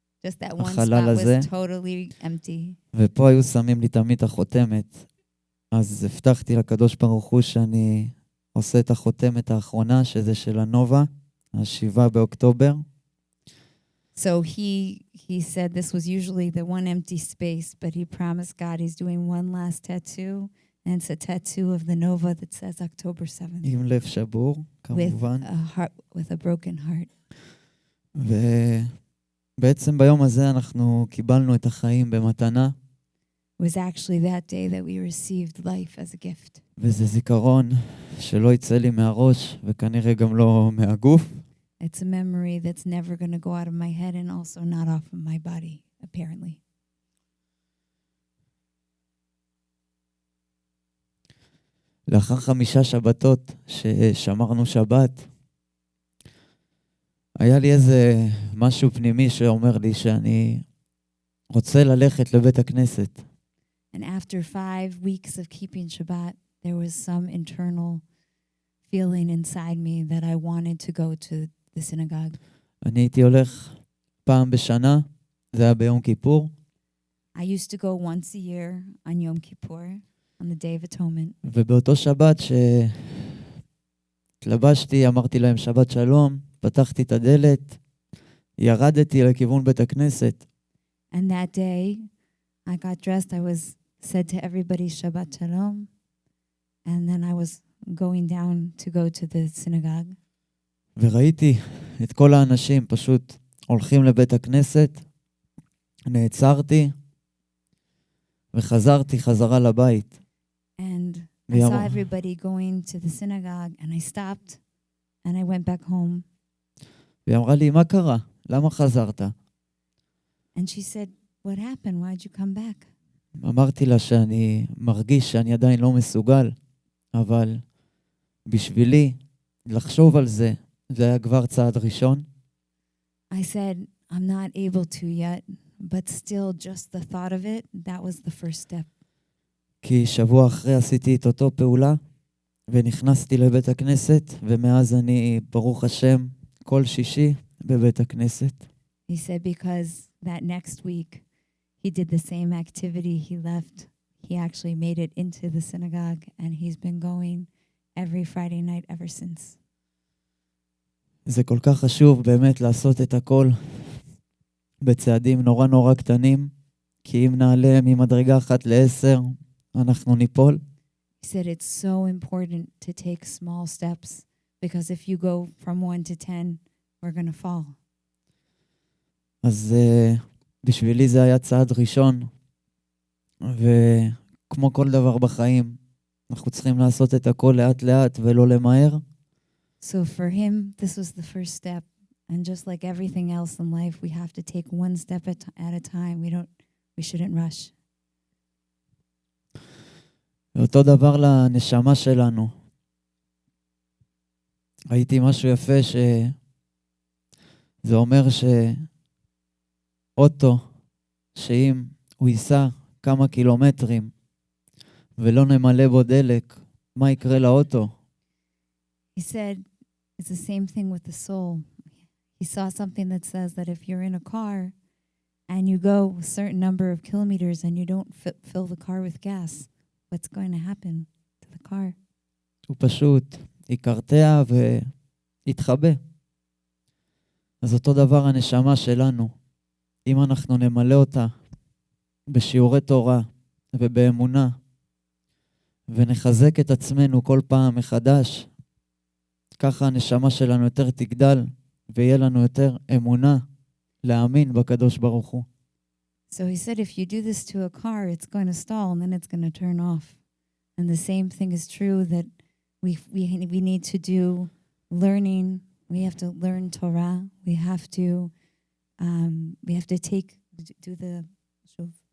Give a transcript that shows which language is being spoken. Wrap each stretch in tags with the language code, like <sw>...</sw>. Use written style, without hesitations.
<en>Just that one spot was totally empty.</en> <he>ופה היו שמים לי תמיד החותמת. אז הבטחתי לקדוש ברוך הוא שאני עושה את החותמת האחרונה, שזה של הנובה, 7 באוקטובר.</he> <en>So he said this was usually the one empty space, but he promised God he's doing one last tattoo, and it's a tattoo of the Nova that says October 7th.</en> <he>עם לב שבור, כמובן.</he> <en>With a broken heart.</en> <he>ובעצם ביום הזה אנחנו קיבלנו את החיים במתנה.</he> <en>It was actually that day that we received life as a gift.</en> <he>וזה זיכרון שלא יצא לי מהראש, וכנראה גם לא מהגוף.</he> <en>It's a memory that's never going to go out of my head and also not off of my body, apparently.</en> <he>לאחר 5 שבתות ששמרנו שבת, היה לי איזה משהו פנימי שאומר לי שאני רוצה ללכת לבית הכנסת.</he> <en>And after 5 weeks of keeping Shabbat, there was some internal feeling inside me that I wanted to go to the synagogue.</en> <he>אני הייתי הולך פעם בשנה, זה היה ביום כיפור,</he> <en>I used to go once a year on Yom Kippur, on the Day of Atonement.</en> <he>ובאותו שבת שהתלבשתי, אמרתי להם שבת שלום, פתחתי את הדלת, ירדתי לכיוון בית הכנסת.</he> <en>And that day, I got dressed. I was said to everybody Shabbat Shalom. And then I was going down to go to the synagogue.</en> <he>וראיתי את כל האנשים פשוט הולכים לבית הכנסת, נעצרתי וחזרתי חזרה לבית.</he> <en>And I saw everybody going to the synagogue, and I stopped, and I went back home.</en> <he>והיא אמרה לי, מה קרה? למה חזרת?</he> <en>And she said, what happened? Why'd you come back?</en> <he>אמרתי לה שאני מרגיש שאני עדיין לא מסוגל, אבל בשבילי לחשוב על זה, זה היה כבר צעד ראשון.</he> <en>I said, I'm not able to yet, but still just the thought of it, that was the first step.</en> <he>כי שבוע אחרי עשיתי את אותו פעולה, ונכנסתי לבית הכנסת, ומאז אני, ברוך השם, כל שישי בבית הכנסת.</he> <en>He said because that next week he did the same activity. He left. He actually made it into the synagogue, and he's been going every Friday night ever since.</en> <he>זה כל כך חשוב באמת לעשות את הכל בצעדים נורא נורא קטנים, כי אם נעלה ממדרגה 1 ל-10, אנחנו ניפול.</he> <en>He said it's so important to take small steps, because if you go from 1 to 10, we're going to fall.</en> <he>אז בשבילי זה היה צעד ראשון, וכמו כל דבר בחיים, אנחנו צריכים לעשות את הכל לאט לאט ולא למהר.</he> <en>So for him, this was the first step. And just like everything else in life, we have to take one step at a time. We shouldn't rush.</en> <he>ואותו דבר לנשמה שלנו. ראיתי משהו יפה שזה אומר שאוטו, שאם הוא ייסע כמה קילומטרים ולא נמלא בו דלק, מה יקרה לאוטו?</he> <en>He said it's the same thing with the soul. He saw something that says that if you're in a car and you go a certain number of kilometers and you don't fill the car with gas, what's going to happen to the car?</en> <he>הוא פשוט יקרטע ויתחבא. אז אותו דבר הנשמה שלנו. אם אנחנו נמלא אותה בשיעורי תורה ובאמונה, ונחזק את עצמנו כל פעם מחדש, ככה הנשמה שלנו יותר תגדל, ויהיה לנו יותר אמונה להאמין בקדוש ברוך הוא.</he> <en>So he said if you do this to a car, it's going to stall and then it's going to turn off. And the same thing is true that we need to do learning. We have to learn Torah. We have to do the shuv.</en>